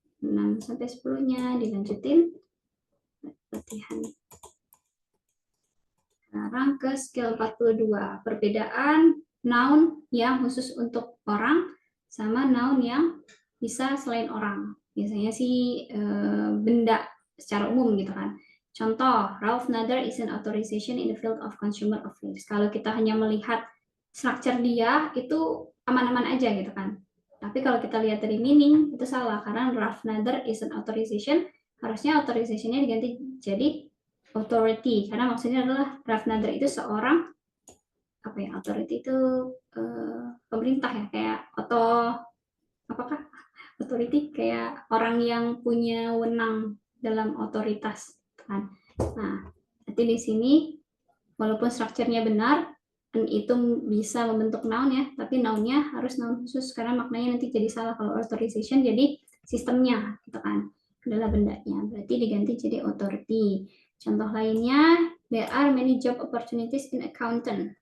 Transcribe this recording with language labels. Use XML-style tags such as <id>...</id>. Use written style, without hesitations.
<id>6 sampai 10-nya dilanjutin. Latihan. Sekarang ke skill 42. Perbedaan noun yang khusus untuk orang sama noun yang bisa selain orang. Biasanya sih benda secara umum gitu kan.</id> <en>Contoh, Ralph Nader is an authorization in the field of consumer affairs.</en> <id>Kalau kita hanya melihat structure dia, itu aman-aman aja gitu kan. Tapi kalau kita lihat dari meaning, itu salah. Karena</id> <en>Ralph Nader is an authorization,</en> <id>harusnya authorization-nya diganti jadi authority. Karena maksudnya adalah Ralph Nader itu seorang, apa ya, authority itu pemerintah ya, kayak apakah authority kayak orang yang punya wenang dalam otoritas kan. Nah, nanti di sini walaupun strukturnya benar dan itu bisa membentuk noun ya, tapi nounnya harus noun khusus karena maknanya nanti jadi salah. Kalau authorization jadi sistemnya gitu kan, adalah bendanya, berarti diganti jadi authority.</id> <en>Contoh lainnya, there are many job opportunities in accountant.</en>